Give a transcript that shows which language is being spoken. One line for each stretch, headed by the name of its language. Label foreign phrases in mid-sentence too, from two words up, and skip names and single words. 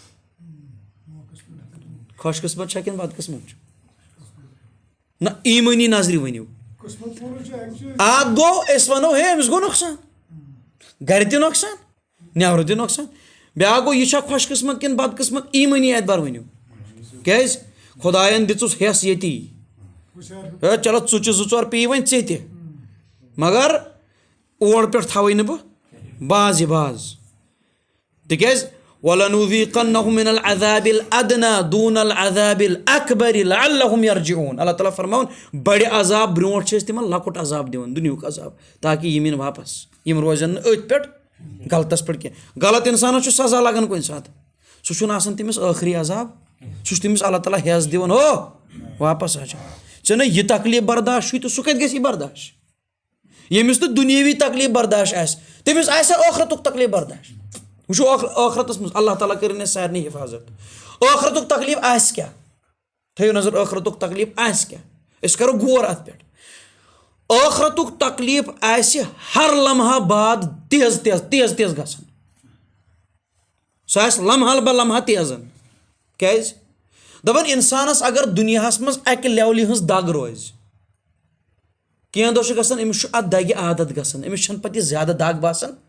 Kashmiri: خۄش قٕسمت چھا کِنہٕ بدقٕسمت چھُ نہ ایٖمٲنی نظرِ ؤنِو اَکھ گوٚو أسۍ وَنو ہے أمِس گوٚو نۄقصان گَرِ تہِ نۄقصان نٮ۪برٕ تہِ نۄقصان بیٛاکھ گوٚو یہِ چھا خۄش قٕسمت کِنہٕ بدقٕسمت ایٖمٲنی اعتبار ؤنِو کیٛازِ خۄدایَن دِژُس ہٮ۪س ییٚتی ہے چلو ژُچہِ زٕ ژور پیٚیہِ وۄنۍ ژےٚ تہِ مگر اور پٮ۪ٹھ تھاوَے نہٕ بہٕ باز تِکیٛازِ
Arabic: وَلَنُذیٖقَنَّهُم مِنَ الْعَذَابِ الْأَدْنَىٰ دُونَ الْعَذَابِ الْأَكْبَرِ لَعَلَّهُمْ يَرْجِعُونَ
Kashmiri: اللہ تعالیٰ فرماوُن بَڑِ عذاب برونٛٹھ چھِ أسۍ تِمَن لۄکُٹ عذاب دِوان دُنیُہُک عذاب تاکہِ یِم یِن واپس یِم روزن نہٕ أتھۍ پٮ۪ٹھ غلطس پٮ۪ٹھ کینٛہہ غلط اِنسانَس چھُ سزا لگان کُنہِ ساتہٕ سُہ چھُنہٕ آسان تٔمِس ٲخری عذاب سُہ چھُ تٔمِس اللہ تعالیٰ ہٮ۪س دِوان واپس آ ژےٚ نَے یہِ تکلیٖف برداش چھُے تہٕ سُہ کَتہِ گژھِ یہِ برداش ییٚمِس نہٕ دُنیٲوی تکلیٖف برداش آسہِ تٔمِس آسہِ ہا ٲخرتُک تکلیٖف برداش وٕچھو ٲخرتَس منٛز اللہ تعالیٰ کٔرِنۍ اَسہِ سارنٕے حِفاظت ٲخرتُک تکلیٖف آسہِ کیٛاہ تھٲیِو نظر ٲخرتُک تکلیٖف آسہِ کیٛاہ أسۍ کَرو غور اَتھ پٮ۪ٹھ ٲخرتُک تکلیٖف آسہِ ہر لمحہ بعد تیز گژھان سُہ آسہِ لمحہ بہ لمحہ تیزن کیٛازِ دَپان اِنسانَس اگر دُنیاہَس منٛز اَکہِ لیولہِ ہٕنٛز دگ روزِ کینٛہہ دۄہ چھُ گژھان أمِس چھُ اَتھ دَگہِ عادت گژھان أمِس چھَنہٕ پَتہٕ یہِ زیادٕ دگ باسان